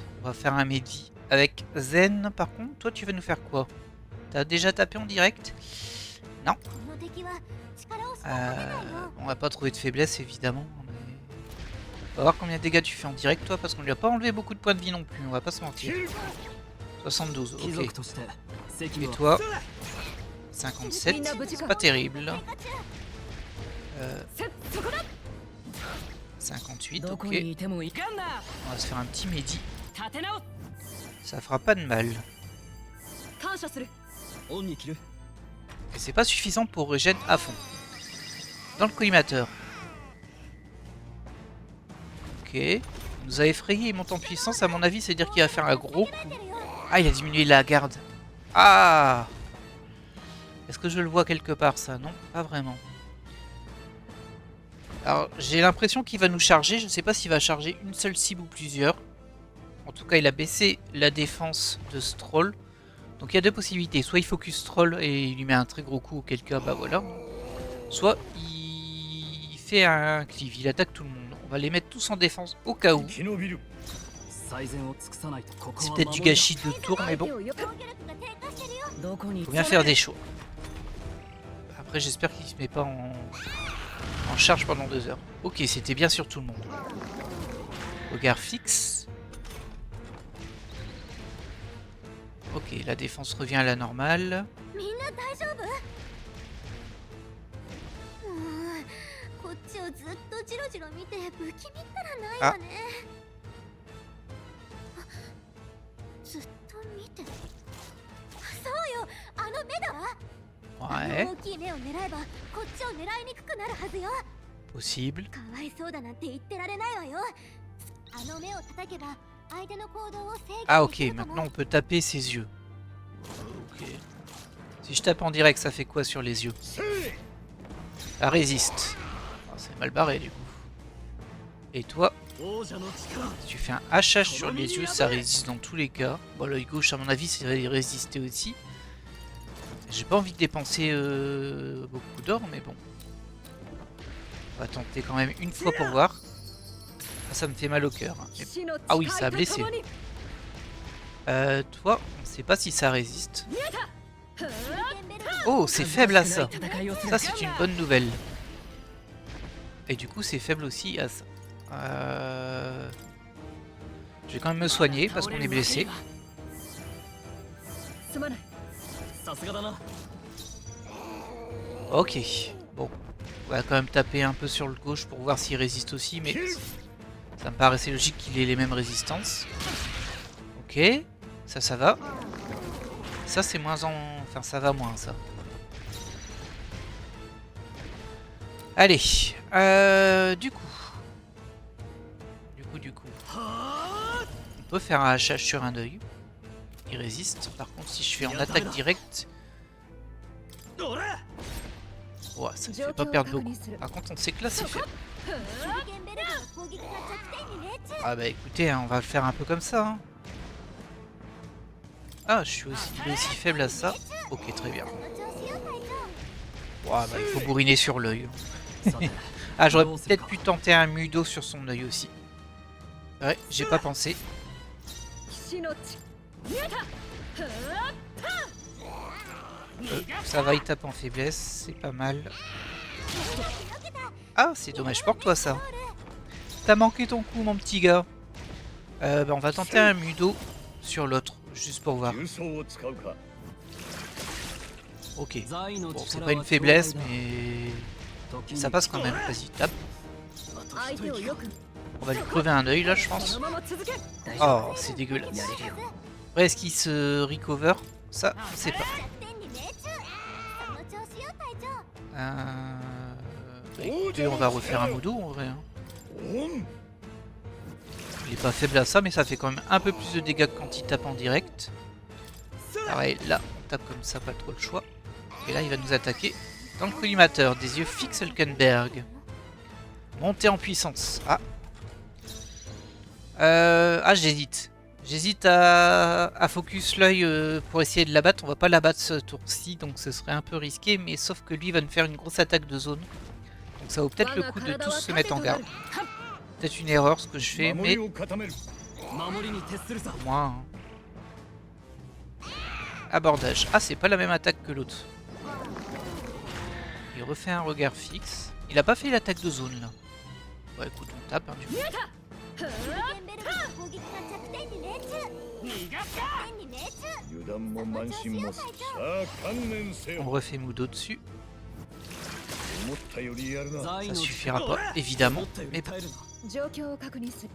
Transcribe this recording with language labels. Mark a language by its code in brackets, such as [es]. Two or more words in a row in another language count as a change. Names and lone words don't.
[fr] On va faire un Mehdi avec Zen. Par contre, toi tu vas nous faire quoi? T'as déjà tapé en direct? Non. On va pas trouver de faiblesse évidemment. Mais... On va voir combien de dégâts tu fais en direct toi, parce qu'on lui a pas enlevé beaucoup de points de vie non plus, on va pas se mentir. 72, [ja] 貴 [fr] ok. [ja] 族として責務 [fr] Et [ja] を [fr] toi 57, c'est pas terrible. 58, [ja] ど [fr] ok. [ja] こにいてもいかんな。 [fr] On va se faire un petit Mehdi. [ja] 立て直す。 [fr] Ça fera pas de mal. [ja] 感謝する。オンに切る。 [fr] Et c'est pas suffisant pour régène à fond. Dans le collimateur. Ok. Il nous a effrayé, il monte en puissance. À mon avis, c'est dire qu'il va faire un gros coup. Ah, il a diminué la garde. Ah! Est-ce que je le vois quelque part, ça? Non, pas vraiment. Alors, j'ai l'impression qu'il va nous charger. Je ne sais pas s'il va charger une seule cible ou plusieurs. En tout cas, il a baissé la défense de ce troll. Donc il y a deux possibilités. Soit il focus troll et il lui met un très gros coup, auquel cas, bah voilà. Soit il fait un cleave, il attaque tout le monde. On va les mettre tous en défense au cas où. [ja] 生き延びる [fr] C'est peut-être du gâchis de tour, mais bon, [ja] どこに [fr] faut bien faire des choix. Après, j'espère qu'il se met pas en charge pendant 2 heures. Ok, c'était bien sur tout le monde. Regard fixe. Ok, la défense revient à la normale. [ja] みんな大丈夫？こっちをずっとジロジロ見て不気味ったらないわね。ずっと見て。そうよ、あの目だわ。あ [fr] Ouais, [ja] の大きい目を狙えばこっちを狙いにくくなるはずよ。 [fr] possible. [ja] かわいそうだなんて言ってられないわよ。あの目を叩けば相手の行動を制 [fr] Ah [ja] 御 [fr] ok, [ja] できるか [fr] maintenant [ja] も。 [fr] on peut taper ses yeux. Ok. Si je tape en direct, ça fait quoi sur les yeux? Ça résiste. Ah, c'est mal barré du coup. Et toi, [ja] 王者の力。 [fr] si tu fais un hachage sur les yeux, ça résiste dans tous les cas. Bon, l'œil gauche, à mon avis, ça va y résister aussi. J'ai pas envie de dépenser beaucoup d'or, mais bon. On va tenter quand même une fois pour voir. Ah, ça me fait mal au cœur. Hein. Mais- Ah oui, ça a blessé. Toi, on sait pas si ça résiste. Oh, c'est faible à ça. Ça, c'est une bonne nouvelle. Et du coup, c'est faible aussi à ça. Je vais quand même me soigner parce qu'on est blessé. [ja] すまない。さすがだな。 [fr] Ok. Bon. On va quand même taper un peu sur le gauche pour voir s'il résiste aussi, mais ça me paraissait logique qu'il ait les mêmes résistances. Ok. Ça va. Ça, c'est moins en... Enfin, ça va moins, ça. Allez. Du coup. On peut faire un hachage sur un œil. Il résiste. Par contre, si je fais en attaque directe... Ouais, ça ne fait pas perdre beaucoup. Par contre, on sait que là, c'est fait. [ja] 手裏剣ベルトの攻撃が弱点に命中。 [fr] Ah bah écoutez, hein, on va le faire un peu comme ça. Hein. Ah, il est aussi faible à ça. Ok, très bien. [ja] その調子よ隊長。 [fr] Ouais, bah, il faut bourriner sur l'œil. [ja] さて [fr] Ah, j'aurais peut-être pu tenter un mudo sur son œil aussi. Ouais, j'ai pas pensé. [ja] 騎士の血。見えた。 [fr] Ça va, il tape en faiblesse, c'est pas mal. Ah, c'est dommage pour toi ça. T'as manqué ton coup, mon petit gars. Bah, on va tenter un mudo sur l'autre, juste pour voir. [ja] 重装を使うか [fr] Ok. [ja] 在の [fr] Bon, c'est [ja] 力 [fr] pas une [ja] は [fr] faiblesse, [ja] 強大だ [fr] mais [ja] 時に [fr] ça passe quand même. Vas-y, tape. [ja] あと相一息手をよく。 [fr] On va lui crever un œil là, je [ja] こ [fr] pense. [ja] のまま続け。大丈 [fr] Oh, c'est dégueulasse. [ja] 夫やれるよ。 [fr] Après, est-ce qu'il se recover? Ça, on sait pas. [ja] 弱点に命中。その [fr] Écoutez, on va refaire un modo en vrai. Hein. On Il est pas faible à ça, mais ça fait quand même un peu plus de dégâts que quand il tape en direct. Pareil, là, on tape comme ça, pas trop le choix. Et là, il va nous attaquer dans le collimateur. Des yeux fixes, Hulkenberg. Montée en puissance. J'hésite. J'hésite à focus l'œil pour essayer de l'abattre. On va pas l'abattre ce tour-ci, donc ce serait un peu risqué. Mais sauf que lui va nous faire une grosse attaque de zone. Donc ça vaut peut-être le coup de tous se mettre en garde. Peut-être une erreur ce que je fais, mais 守りに徹するさ au moins... Abordage. Ah, c'est pas la même attaque que l'autre. Il refait un regard fixe. Il a pas fait l'attaque de zone là. Bon écoute, on tape hein, du coup. [ja] シュリケンベルグの攻撃が弱点に命中弱点に命中油断も慢心もさあ観念せよ [fr] On refait Mudo dessus. [ja] 思ったよりやるな [fr] Ça suffira pas, évidemment. [ja] 思ったよ [fr] Mais [ja] り耐えるな状況を確認する。